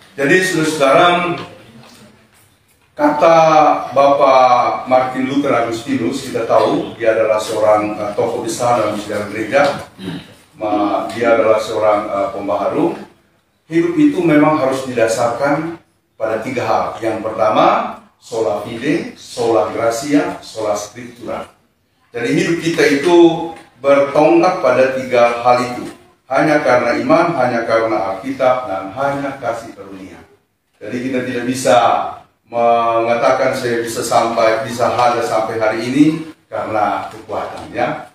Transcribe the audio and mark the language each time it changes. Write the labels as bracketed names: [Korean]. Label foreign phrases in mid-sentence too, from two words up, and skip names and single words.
[Indonesian] Jadi saudara-saudara, kata Bapak Martin Luther Agustinus, kita tahu dia adalah seorang tokoh besar dalam sejarah gereja. Dia adalah seorang pembaharu. Hidup itu memang harus didasarkan pada 3 hal. Yang pertama, [Latin] sola fide, sola gratia, sola scriptura. [Indonesian] Jadi hidup kita itu bertonggak pada 3 hal itu. Hanya karena iman, hanya karena Alkitab, dan hanya kasih karunia. Jadi kita tidak bisa mengatakan saya bisa ada sampai hari ini karena kekuatan ya.